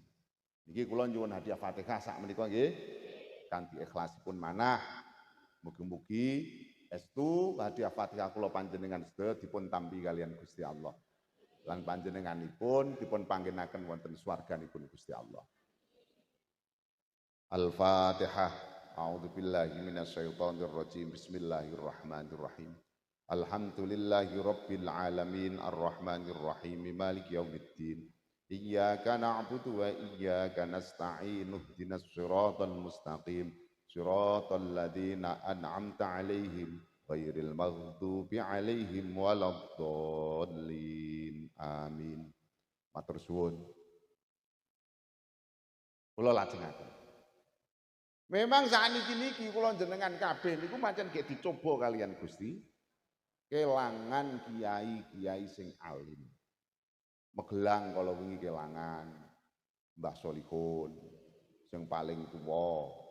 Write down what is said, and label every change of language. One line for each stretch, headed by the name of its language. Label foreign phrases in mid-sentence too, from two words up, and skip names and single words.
Javanese: Niki kula nyuwun hadiah Fatihah sak menika nggih kanthi ikhlasipun manah. Mugi-mugi estu hadiah Fatihah kula panjenengan sedaya dipun tampi kalian Gusti Allah. Lan panjenenganipun dipun panggenaken wonten swarganipun Gusti Allah. Al-Fatihah.
Arabic: أعوذ بالله من الشيطان الرجيم بسم الله الرحمن الرحيم. الحمد لله رب العالمين الرحمن الرحيم مالك يوم الدين. إياك نعبد وإياك نستعين اهدنا الصراط المستقيم. صراط الذين أنعمت عليهم غير المغضوب عليهم ولا الضالين.
Javanese: Amin. Matur suwun. Kula lajengaken. Memang sakniki niki kula jenengan kabeh niku pancen nggih dicoba kalian Gusti. Kelangan kiai-kiai sing alim. Magelang kala wingi kelangan Mbah Solihun sing paling tuwa.